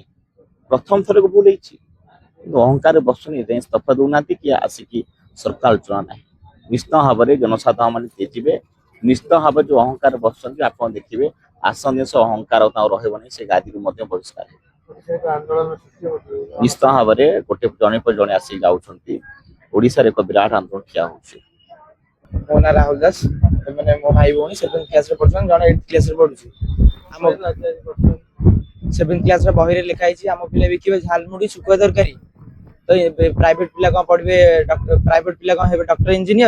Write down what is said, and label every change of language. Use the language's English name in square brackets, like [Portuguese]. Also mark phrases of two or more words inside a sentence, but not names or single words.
[Odia] ପ୍ରଥମ ଥରକୁ ଭୁଲ ହେଇଛି, କିନ୍ତୁ ଅହଙ୍କାର ବସୁନି, ଏଯାଏଁ ଇସ୍ତଫା ଦଉନାହାନ୍ତି କି ଆସିକି ସରକାର ଆଲୋଚନା ନାହିଁ। ନିଶ୍ଚିତ ଭାବରେ ଜନସାଧାରଣ ମାନେ ଯିବେ, ନିଶ୍ଚିତ ଭାବରେ ଯୋଉ ଅହଙ୍କାର ବସୁଛନ୍ତି, ଆପଣ ଦେଖିବେ ଆସନ୍ତା ଦେଶ ଅହଙ୍କାର ତାଙ୍କୁ ରହିବ ନାହିଁ, ସେ ଗାଦିରୁ ମଧ୍ୟ ବହିଷ୍କାର ହେବେ। ନିଶ୍ଚିତ ଭାବରେ ଗୋଟେ ଜଣେ ପରେ ଜଣେ ଆସିକି ଯାଉଛନ୍ତି। ଓଡ଼ିଶା ରେ ଏକ ବିରାଟ ଆନ୍ଦୋଳନ କ୍ୟା ହଉଛି। ମୋ ନାଁ ରାହୁଲ ଦାସ। ମାନେ ମୋ ଭାଇ ଭଉଣୀ 7th କ୍ଲାସ ରେ ପଢୁଛନ୍ତି, ଜଣେ 8th କ୍ଲାସ ରେ ପଢୁଛି। ଆମ 7th କ୍ଲାସ ର ବହିରେ ଲେଖା ହେଇଛି ଆମ ପିଲା ବିକିବେ ଝାଲମୁଢି ଶୁଖୁଆ ତରକାରୀ। ତ ପ୍ରାଇଭେଟ ପିଲା କଣ ପଢିବେ, ପ୍ରାଇଭେଟ ପିଲା କଣ ହେବେ ଡକ୍ଟର ଇଞ୍ଜିନିୟର?